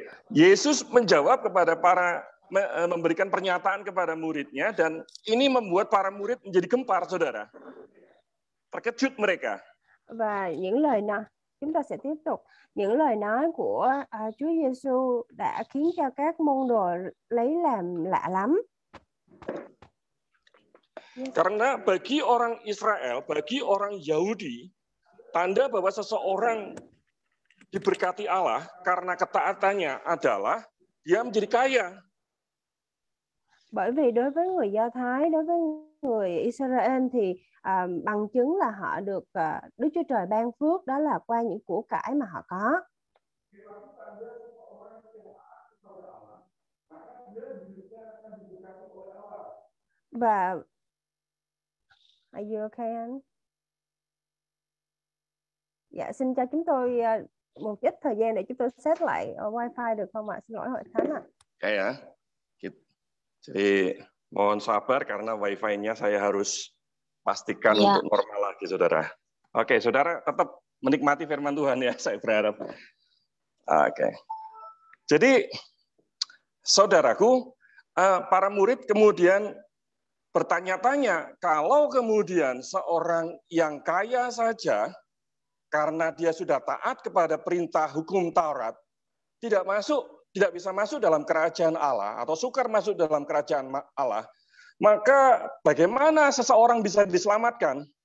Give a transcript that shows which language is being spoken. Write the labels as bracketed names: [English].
[Indonesian] Yesus menjawab kepada memberikan pernyataan kepada muridnya dan ini membuat para murid menjadi gempar, saudara. Terkejut mereka. [Vietnamese] Và những lời nói, chúng ta sẽ tiếp tục. Những lời nói của Chúa Giêsu đã khiến cho các môn đồ lấy làm lạ lắm. [Indonesian] Karena bagi orang Israel, bagi orang Yahudi, tanda bahwa seseorang diberkati Allah karena ketaatannya adalah dia menjadi kaya. [Vietnamese] Bởi vì đối với người Do Thái, đối với người Israel thì bằng chứng là họ được Đức Chúa Trời ban phước, đó là qua những của cải mà họ có. [English] Và are you okay anh? [Vietnamese] Dạ, xin cho chúng tôi một ít thời gian để chúng tôi set lại wifi được không ạ? Xin lỗi Hội Thánh ạ. [Indonesian] Ya. Jadi mohon sabar karena wifi-nya saya harus pastikan untuk normal lagi, saudara. Oke, saudara tetap menikmati firman Tuhan ya, saya berharap. Oke. Jadi, saudaraku, para murid kemudian bertanya-tanya, kalau kemudian seorang yang kaya saja, karena dia sudah taat kepada perintah hukum Taurat, tidak bisa masuk dalam kerajaan Allah atau sukar masuk dalam kerajaan Allah, maka bagaimana seseorang bisa diselamatkan?